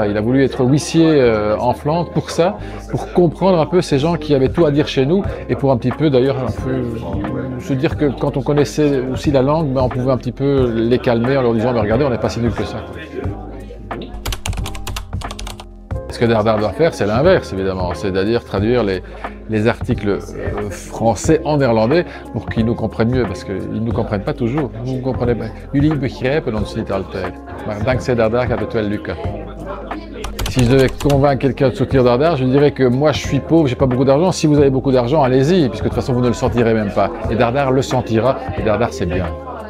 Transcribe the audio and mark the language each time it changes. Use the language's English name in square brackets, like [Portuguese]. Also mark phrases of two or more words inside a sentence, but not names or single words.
[French] Il a voulu être huissier en Flandre pour ça, pour comprendre un peu ces gens qui avaient tout à dire chez nous et pour un petit peu, d'ailleurs, se dire que quand on connaissait aussi la langue, ben, on pouvait un petit peu les calmer en leur disant, mais regardez, on n'est pas si nul que ça. Ce que Dardar doit faire, c'est l'inverse, évidemment, c'est-à-dire traduire les articles français en néerlandais pour qu'ils nous comprennent mieux, parce qu'ils ne nous comprennent pas toujours. Vous ne comprenez pas. [Dutch] Jullie begrijpen ons niet altijd, maar dankzij Dardar gaat het wel lukken. [French] Si je devais convaincre quelqu'un de soutenir Dardar, je dirais que moi je suis pauvre, j'ai pas beaucoup d'argent. Si vous avez beaucoup d'argent, allez-y, puisque de toute façon vous ne le sentirez même pas. Et Dardar le sentira, et Dardar c'est bien.